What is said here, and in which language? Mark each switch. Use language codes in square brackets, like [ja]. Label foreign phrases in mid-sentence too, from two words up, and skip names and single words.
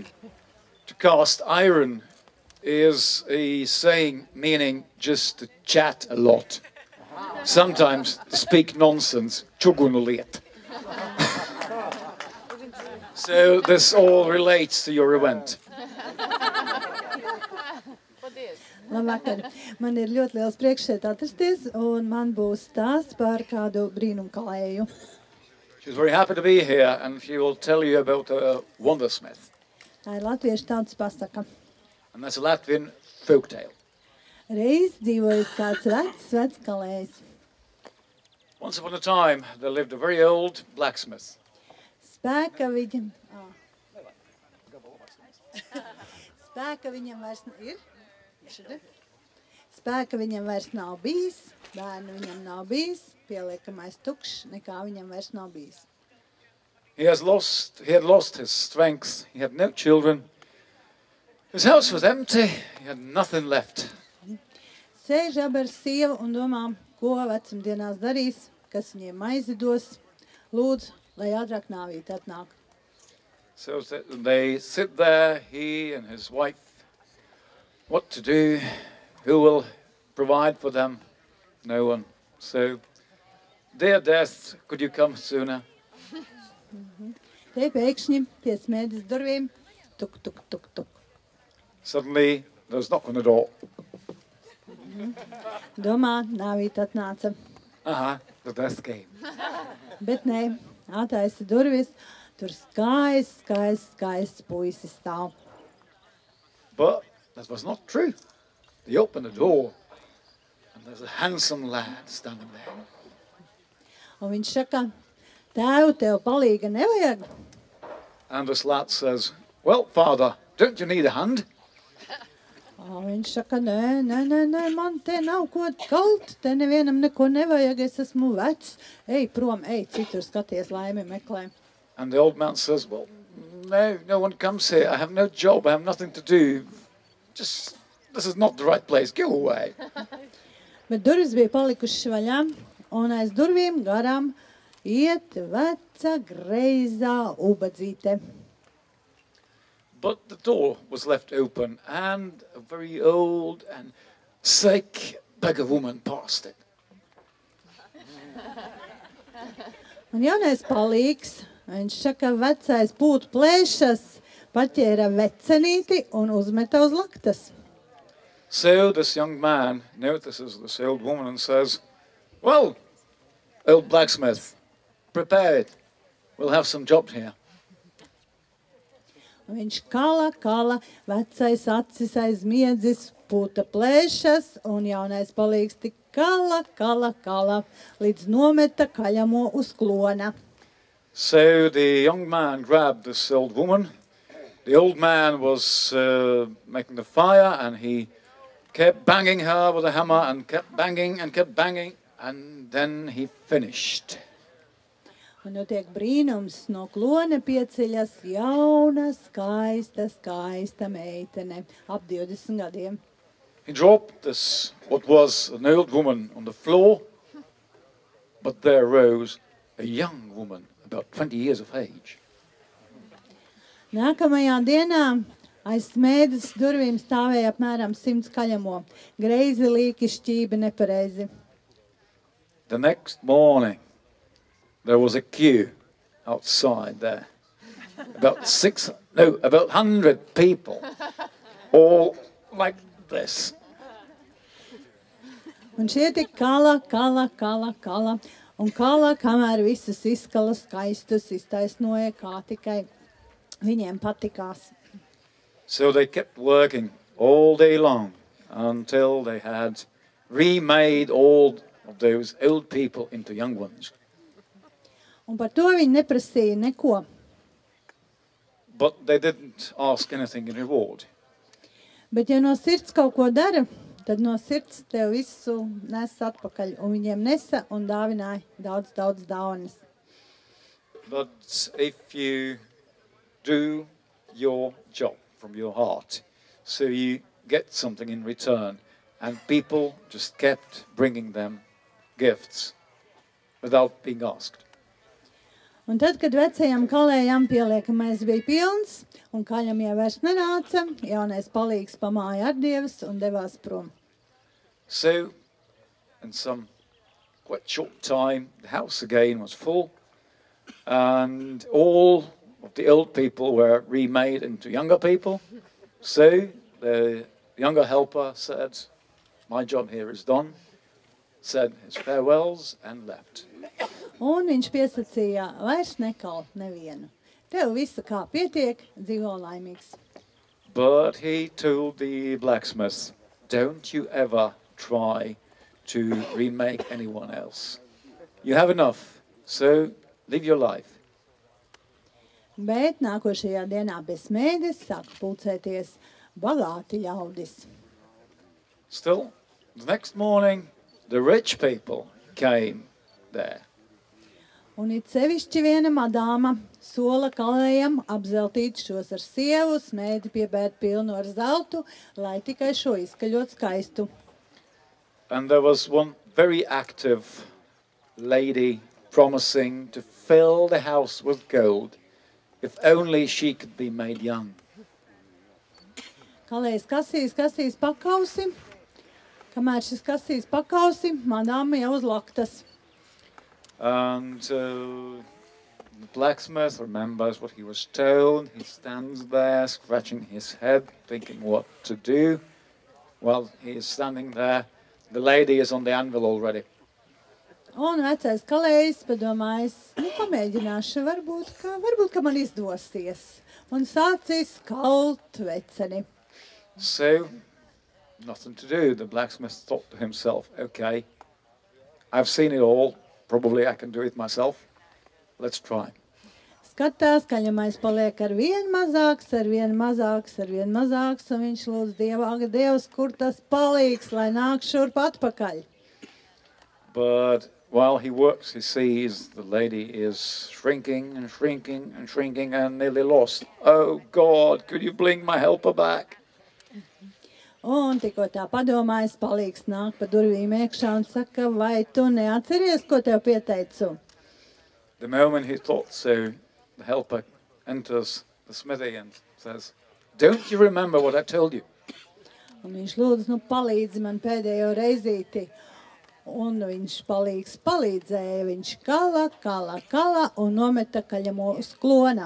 [en] To cast iron is a saying meaning just to chat a lot. Sometimes to speak nonsense, čugunuliet. So this all relates to your event. [lv] Labvakar. Man ir ļoti liels prieks šeit atrasties, un man būs stāsts par kādu brīnumkalēju. [en] She's very happy to be here, and she will tell you about a wondersmith. [lv] Tā ir latviešu tautas pasaka. [en] And that's a Latvian folk tale. [lv] Reiz dzīvojis kāds vecs kalējs. [en] Once upon a time, there lived a very old blacksmith. [lv] Spēka viņam vairs ir. Spēka viņam vairs nav bijis, bērnu viņam nav bijis, pieliekamais tukšs, nekā viņam vairs nav bijis. [en] He had lost his strength, he had no children, his house was empty, he had nothing left. [lv] Sēž ar sievu un domā, ko vecumdienās darīs, kas viņiem maizi dos, lūdz, lai ātrāk nāvīt atnāk. [en] So they sit there, he and his wife, what to do, who will provide for them? No one. So, dear death, could you come sooner? [lv] Te pēkšņi pie smēdes durvīm, tuk, tuk, tuk, tuk. [en] Suddenly, there's a knock on the door. [lv] Domā, nāvīt atnāca. [en] The death came. [lv] Bet nē, attaisa durvis, tur skaists puisis stāv. [en] But that was not true. They opened the door, and there's a handsome lad standing there. [lv] Un viņš saka, tēvu, tev palīga nevajag? [en] And this lad says, well, father, don't you need a hand? [lv] Un viņš saka, nē, man te nav ko kalt, te nevienam neko nevajag, es esmu vecs. Ej prom, ej, citur skaties, laimi meklē. [en] And the old man says, well, no one comes here. I have no job. I have nothing to do. This is not the right place. Go away. [lv] Bet durvis bija palikušas vaļā, un aiz durvīm garām iet veca greizā ubadzīte. [en] But the door was left open, and a very old and sick beggar woman passed it. [lv] Un jaunais palīgs Viņš saka, vecais būtu plēšas, paķēra vecenīti un uzmeta uz laktas. [en] So this young man notices this old woman and says, well, old blacksmith, prepare it. We'll have some jobs here. [lv] Un viņš kala, vecais acis aizmiedzis, pūta plēšas, un jaunais palīgs tik kala, līdz nometa kaļamo uz klona. [en] So the young man grabbed this old woman. The old man was making the fire, and he kept banging her with a hammer and kept banging, and then he finished. [lv] Un notiek brīnums, no klona pieceļas jauna, skaista meitene, ap 20 gadiem. [en] He dropped this, what was an old woman, on the floor, but there rose a young woman, about 20 years of age. [lv] Nākamajā dienā aiz smēdes durvīm stāvēja apmēram 100 kaļamo, greizi līki šķībi nepareizi. [en] The next morning, there was a queue outside there. About 100 people, all like this. [lv] Un šie tik kala, un kala, kamēr visus izskala skaistus iztaisnoja, kā tikai viņiem patikās. [en] So they kept working all day long until they had remade all of those old people into young ones. [lv] Un par to viņi neprasīja neko. [en] But they didn't ask anything in reward. [lv] Bet ja no sirds kaut ko dara, tad no sirds tev visu nes atpakaļ. Un viņiem nesa un dāvināja daudz dāvanas. [en] But if you do your job from your heart, so you get something in return, and people just kept bringing them gifts without being asked. [lv] Un tad, kad vecajam kalējam pieliekamais bija pilns, un kaļam jau vairs nenāca, jaunais palīgs pamāja ar dievas un devās prom. [en] So, in some quite short time, the house again was full, and all of the old people were remade into younger people. So, the younger helper said, my job here is done, said his farewells and left. [lv] Un viņš piesacīja, vairs nekalt nevienu. Tev visa kā pietiek, dzīvo laimīgs. [en] But he told the blacksmith, don't you ever try to remake anyone else. You have enough, so live your life. [lv] Bet nākošajā dienā bez smēdes sāka pulcēties bagāti ļaudis. [en] Still, the next morning, the rich people came there. [lv] Un it sevišķi viena madāma sola kalējam apzeltīt šos ar sievu, smēdi piebērt pilnu ar zeltu, lai tikai šo izskaļot skaistu. [en] And there was one very active lady promising to fill the house with gold if only she could be made young. [lv] Kalējs kasīs pakausi, kamēr šis kasīs pakausi, madāma jau uz laktas. [en] And the blacksmith remembers what he was told. He stands there, scratching his head, thinking what to do. While he is standing there, the lady is on the anvil already. [lv] Un vecais kalējs padomājis, pamēģināšu, varbūt, ka man izdosies. Un sācis kalt veceni. [en] So, nothing to do. The blacksmith thought to himself, okay, I've seen it all. Probably I can do it myself. Let's try. [lv] Skatās, kaļamais paliek ar vien mazāks, un viņš lūdz Dievs, kur tas palīgs, lai nāk šurp atpakaļ. [en] But while he works, he sees the lady is shrinking and nearly lost. Oh God, could you bring my helper back? [lv] Un tikko tā padomājas, palīgs nāk pa durvīm iekšā un saka, vai tu neatceries, ko tev pieteicu? [en] The moment he thought so, the helper enters the smithy and says, don't you remember what I told you? [lv] Un viņš lūdz, palīdzi man pēdējo reizīti. Un viņš palīdzēja, viņš kala un nometa kaļamo uz klona.